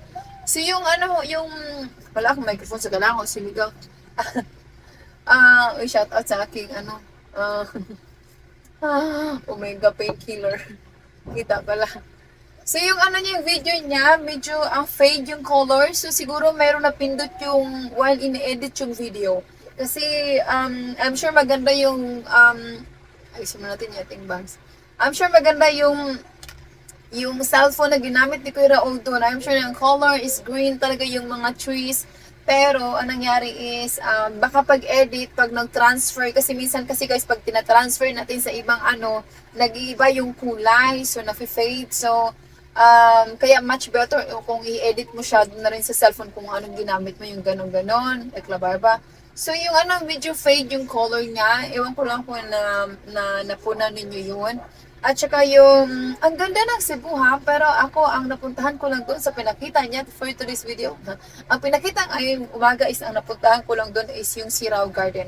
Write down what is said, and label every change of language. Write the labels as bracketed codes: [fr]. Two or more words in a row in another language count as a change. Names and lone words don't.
[tl] So yung wala akong microphone sa galango, siligaw. Shout out sa aking Omega Painkiller. Kita pala. So yung niya, yung video niya, medyo fade yung color. So siguro meron na pindot yung while in-edit yung video. Kasi [en] I'm sure [tl] maganda yung ayusin mo natin yung ating bangs. [en] I'm sure [tl] maganda yung cellphone na ginamit ni Kuya Raul doon. [en] I'm sure [tl] yung [en] color is green [tl] talaga yung mga trees. Pero, ang nangyari is, baka pag-edit, pag nag-transfer, kasi minsan kasi guys, pag tina-transfer natin sa ibang nag-iiba yung kulay, so na-fade. So, kaya [en] much better [tl] kung i-edit mo siya doon na rin sa cellphone kung anong ginamit mo, yung ganon-ganon, like la barba. So, yung medyo fade yung color niya. Ewan ko lang kung napunan ninyo yun. At saka yung, ang ganda ng Cebu ha, pero ako, ang napuntahan ko lang doon sa pinakita niya [en] for today's video. [tl] Ang pinakita ngayong umaga is, ang napuntahan ko lang doon is yung Sirao Garden.